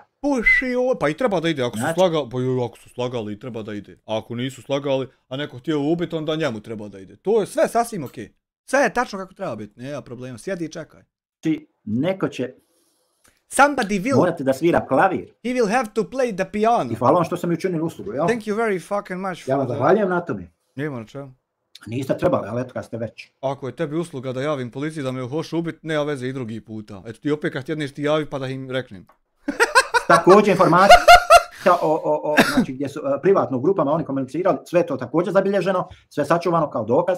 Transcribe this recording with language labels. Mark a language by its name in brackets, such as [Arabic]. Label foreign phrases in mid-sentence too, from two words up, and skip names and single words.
[Bosnian] Pušiona, pa i treba da ide, ako su slagali i treba da ide. A ako nisu slagali, a neko htio ubiti, onda njemu treba da ide. To je sve sasvim okej. Sve je tačno kako treba biti, nema problema, sjedi i čekaj. Znači, neko će morati da svira klavir. [English] He will have to play the piano. [Bosnian] I hvala vam što sam mi učinili uslugu, jel? [English] Thank you very fucking much for [Bosnian] ja vam zahvaljujem na tome. Nema na čemu. Niste trebali, ali eto kad ste već. Ako je tebi usluga da javim policiji da me hoće ubiti, nema veze i drugi puta. Eto ti opet kad tjedneš ti javi pa da im reknem. Također informacija znači gdje su privatno u grupama oni komunicirali, sve to također zabilježeno, sve sačuvano kao dokaz.